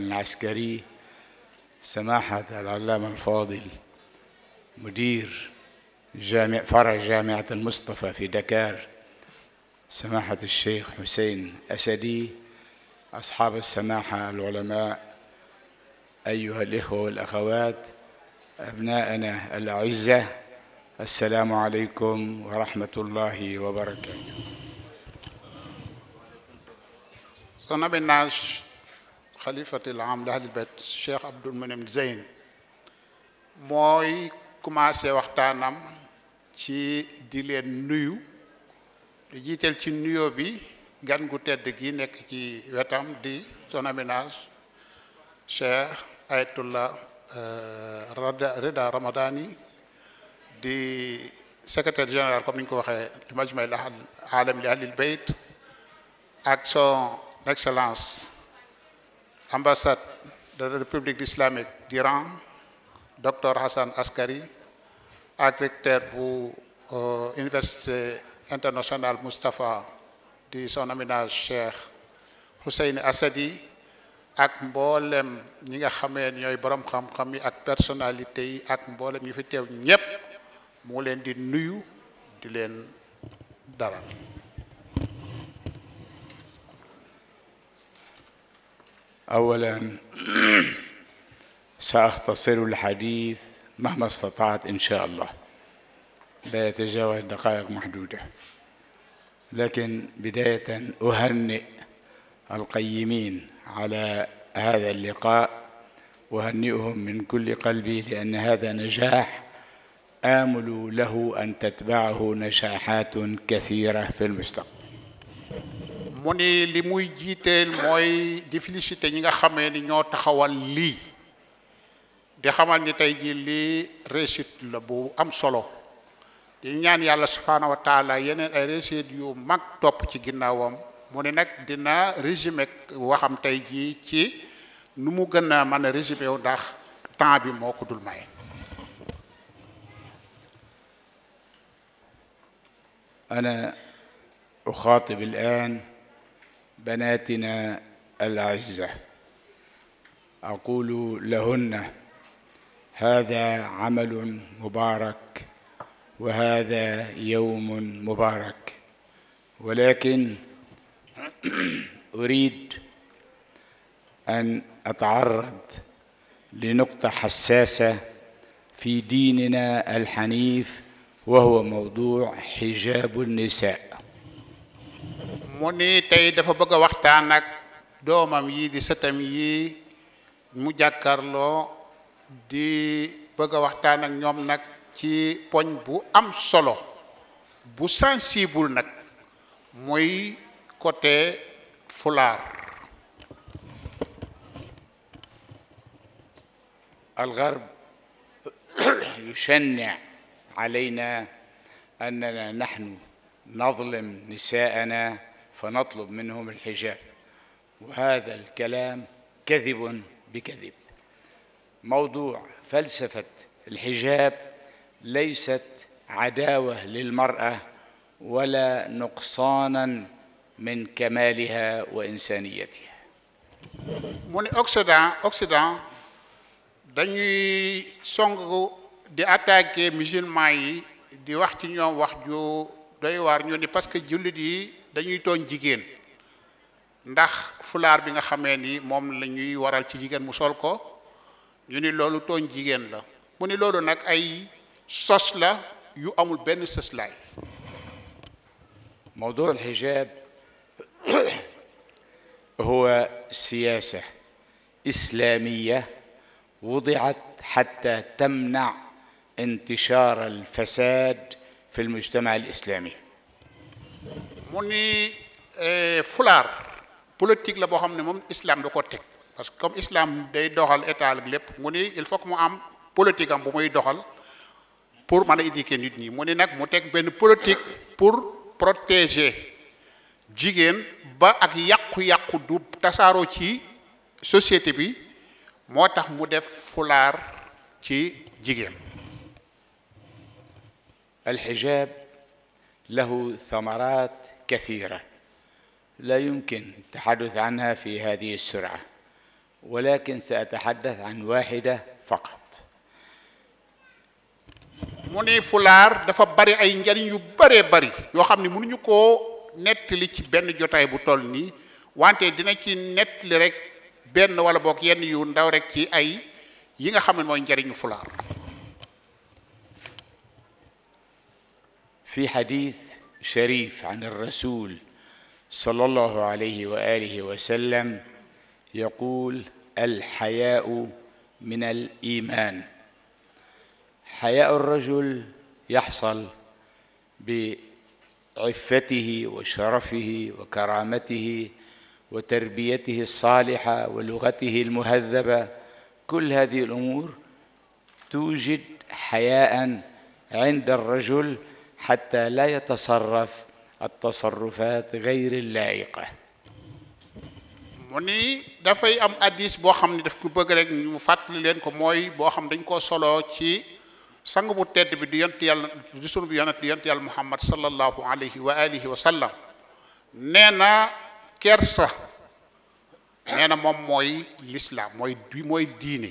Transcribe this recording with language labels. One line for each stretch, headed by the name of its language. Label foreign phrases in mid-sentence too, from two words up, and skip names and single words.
Arabic: العسكري، سماحة العلامة الفاضل مدير فرع جامعة المصطفى في دكار، سماحة الشيخ حسين أسدي، أصحاب السماحة العلماء، أيها الإخوة والأخوات، أبناءنا الأعزة، السلام عليكم ورحمة الله وبركاته.
French: Son aménage
Arabic: خليفة العام لأهل البيت
Wolof: Cheikh Abdoul Mounem Zeyn mooy commencé waxtaanam ci di leen nuyu di jiital ci nuyoo bi gan gu tedd gi nekk ci wetam di
French: son aménage
Wolof: Cheikh Ayatullah Rida Ramadani di
French: secrétaire général comme
Wolof: ni ñu ko waxee du
Arabic: مجمع العالمي لأهل البيت
Wolof: ak
French: son excellence ambassade de la République islamique d'Iran docteur
Wolof: Hassan Askari ak recteur bu
French: université internationale
Wolof: Moustapha di
French: son aménage
Wolof: Cheikh Hussein Assadi ak mboolem ñi nga xamee ñooy borom xam-xam yi ak personnalité yi ak mboolem ñi fi teew ñépp mu leen di nuyu di leen dalal.
Arabic: أولا سأختصر الحديث مهما استطعت إن شاء الله لا يتجاوز دقائق محدودة لكن بداية أهنئ القيمين على هذا اللقاء أهنئهم من كل قلبي لأن هذا نجاح آمل له أن تتبعه نجاحات كثيرة في المستقبل.
Wolof: mu ni li muy jiiteel mooy di félicité ñi nga xamee ni ñoo taxawal lii di xamal ni tey ji lii réussite la bu am solo di ñaan yàlla
Arabic: سبحانه وتعالى
Wolof: yeneen ay réussite yu mag topp ci ginnaawam mu ni nag dina résumé waxam tey ji ci nu mu gën a mën a résumé wu ndax temps bi moo ko dul may.
Arabic: أنا أخاطب الآن بناتنا الأعزة أقول لهن هذا عمل مبارك وهذا يوم مبارك ولكن أريد أن أتعرض لنقطة حساسة في ديننا الحنيف وهو موضوع حجاب النساء.
Wolof: mu ni tey dafa bëgg a waxtaan ak doomam yi di sëtam yi mu jàkkarloo di bëgg a waxtaan ak ñoom nag ci poñ bu am solo bu sensible nag mooy côté fulaar.
Arabic: الغرب يشنع علينا أننا نحن نظلم نساءنا فنطلب منهم الحجاب وهذا الكلام كذب بكذب. موضوع فلسفة الحجاب ليست عداوة للمرأة ولا نقصانا من كمالها وإنسانيتها.
Wolof: mu ne Occident dañuy song di attaquer musulman yi di wax ci ñoom wax ju doy waar ñu ni
French: parce que
Wolof: jullit yi dañuy tooñ jigéen ndax fulaar bi nga xamee ni moom la ñuy waral ci jigéen mu sol ko ñu ni loolu tooñ jigéen la mu ni loolu nag ay sos la yu amul benn sëslaay.
Arabic: موضوع الحجاب هو سياسة إسلامية وضعت حتى تمنع انتشار الفساد في المجتمع الإسلامي.
Wolof: mu ni fulaar politique la boo xam ne moom islam da ko teg
French: parce que comme
Wolof: islam day doxal état ak lépp mu ni
French: il faut que
Wolof: mu am politique am bu muy doxal pour mën a éduquer nit ñi mu ni nag mu teg benn politique
French: pour protéger
Wolof: jigéen ba ak yàqu-yàqu du tasaaroo ci société bi moo tax mu def fulaar ci jigéen.
Arabic: الحجاب له ثمرات كثيرة لا يمكن التحدث عنها في هذه السرعة ولكن سأتحدث عن واحدة فقط.
Wolof: mu ni fulaar dafa bari ay njariñ yu bëree bari yoo xam ne mënuñu koo nettali ci benn jotaay bu toll nii wante dina ci nettali rek benn wala boog yenn yu ndaw rek ci ay yi nga xam ne mooy njariñu fulaar.
Arabic: في حديث شريف عن الرسول صلى الله عليه وآله وسلم يقول الحياء من الإيمان. حياء الرجل يحصل بعفته وشرفه وكرامته وتربيته الصالحة ولغته المهذبة. كل هذه الأمور توجد حياء عند الرجل حتى لا يتصرف التصرفات غير اللائقة.
Wolof: mu ni dafay am hadiis boo xam ne daf ko bëgg rek ñu fàttali leen ko mooy boo xam dañ koo soloo ci sang bu tedd bi di yonent yàlla di sunu bi yonent yàlla Muhammad
Arabic: صلى الله عليه وآله وسلم
Wolof: nee na kersa nee na moom mooy l'islam mooy diine.